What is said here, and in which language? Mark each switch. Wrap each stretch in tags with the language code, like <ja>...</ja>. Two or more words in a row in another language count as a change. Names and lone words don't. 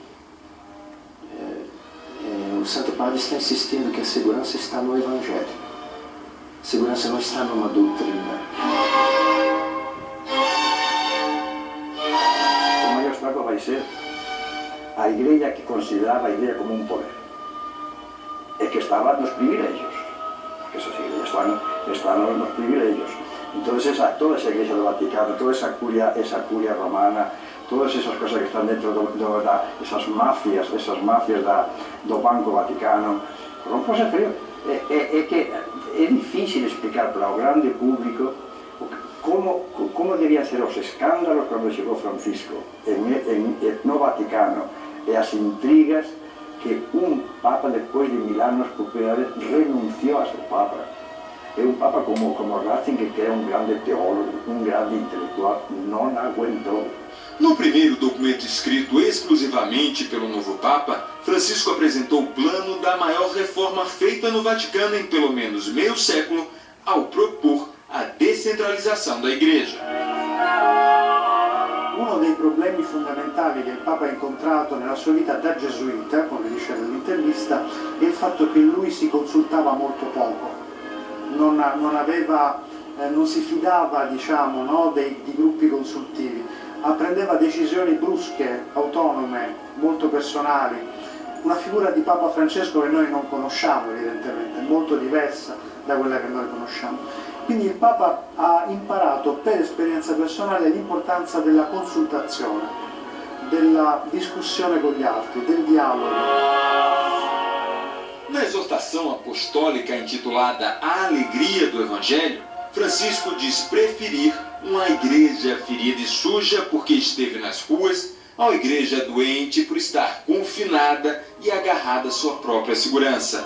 <pt>O Santo Padre está insistindo que a segurança está no Evangelho. A segurança não está numa doutrina. O maior estrago vai ser a Igreja que considerava a Igreja como um poder. É que estava nos privilégios.</pt> <es>Que esas iglesias están nos privilegios. Entonces toda esa Iglesia do Vaticano, toda esa curia romana, todas esas cosas que están dentro esas mafias do Banco Vaticano,</es> <gl>non pode ser frío. É que é difícil explicar para o grande público como debían ser os escándalos cando chegou Francisco no Vaticano e as intrigas que un Papa despois de 1000 anos por primeira vez renunciou a ser Papa. É un Papa</gl> <pt>como Ratzinger, que é um grande teólogo, um grande intelectual, não aguentou. No primeiro documento escrito exclusivamente pelo novo Papa, Francisco apresentou o plano da maior reforma feita no Vaticano em pelo menos meio século, ao propor a descentralização da Igreja.</pt> <it>Uno dei problemi fondamentali che il Papa ha incontrato nella sua vita da gesuita, come dice nell'intervista, è il fatto che lui si consultava molto poco, non si fidava, diciamo, no, di gruppi consultivi, prendeva decisioni brusche, autonome, molto personali, una figura di Papa Francesco che noi non conosciamo evidentemente, molto diversa da quella che noi conosciamo. Quindi il Papa ha imparato per esperienza personale l'importanza della consultazione, della discussione con gli altri, del dialogo.</it> <pt>Na exortação apostólica intitulada A Alegria do Evangelho, Francisco diz preferir uma igreja ferida e suja porque esteve nas ruas, a uma igreja doente por estar confinada e agarrada à sua própria segurança.</pt>